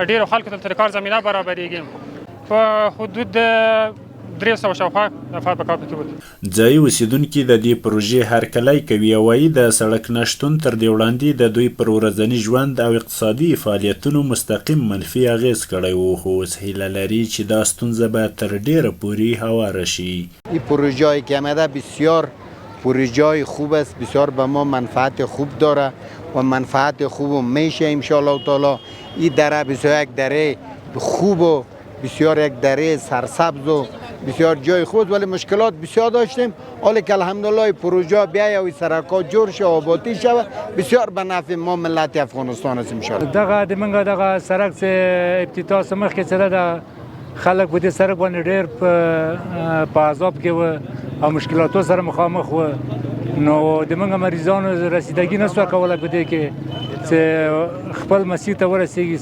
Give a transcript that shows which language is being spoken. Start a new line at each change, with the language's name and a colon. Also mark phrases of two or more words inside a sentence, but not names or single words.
Pashto: ډېرو خلکو ته د کار زمینه برابرېږي. په حدود 300 شاوخوا نفر به کار پکې وکړي. ځایي اوسېدونکي د دې پروژې هرکلی کوي او وایي د سړک نشتون تر دې وړاندې د دوی پر ورځني ژوند او اقتصادي فعالیتونو مستقیم منفي اغېز کړی و، خو اوس هیله لري چې دا ستونزه به تر ډېره پورې هواره شي.
Persian: این پروژه‌ای که آمده بسیار پروژه خوب است، بسیار به ما منفعت خوب داره و منفعت خوب میشه ان شاء الله تعالی. این دره بسیار یک دره خوب و بسیار یک دره سرسبز و بسیار جای خوب، ولی مشکلات بسیار داشتیم. حالی که الحمدلله پروژه بیاید و سرکا جور شه و آبادی شود، بسیار به نفع ما ملت افغانستان است ان شاء الله.
Pashto: دغه د منګه دغه سرک څخه ابتدا سمخ کې سره د خلک په دې سرک باندې ډېر په عذاب کې و او مشکلاتو سره مخامخ و. نو د منګه مریضانو رسیدګي نسوه کوله په دې کې چې خپل مسیر ته ورسیږي.